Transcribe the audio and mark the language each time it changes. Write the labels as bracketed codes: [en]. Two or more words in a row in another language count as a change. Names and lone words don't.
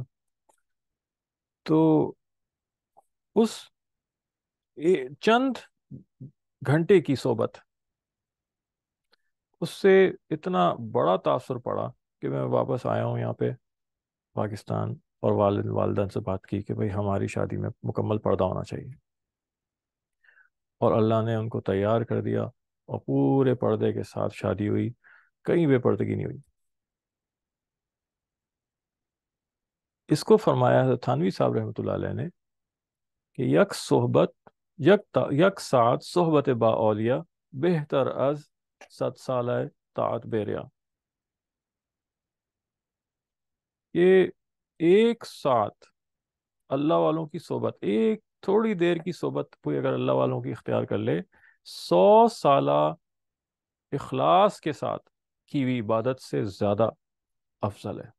[ur] تو اس چند گھنٹے کی صحبت، اس سے اتنا بڑا تاثر پڑا کہ میں واپس آیا ہوں یہاں پہ پاکستان، اور والد والدین سے بات کی کہ بھئی ہماری شادی میں مکمل پردہ ہونا چاہیے. اور اللہ نے ان کو تیار کر دیا اور پورے پردے کے ساتھ شادی ہوئی. کہیں بے پردگی نہیں ہوئی. اس کو فرمایا ہے تھانوی صاحب [ar] رحمۃ اللہ علیہ [ur] نے کہ [fa] یک صحبت یک ساعت صحبت با اولیا بہتر از 100 سالہ طاعت بیریا. [ur] کہ ایک ساتھ اللہ والوں کی صحبت، ایک تھوڑی دیر کی صحبت کوئی اگر اللہ والوں کی اختیار کر لے، 100 سالہ اخلاص کے ساتھ کی ہوئی عبادت سے زیادہ افضل ہے.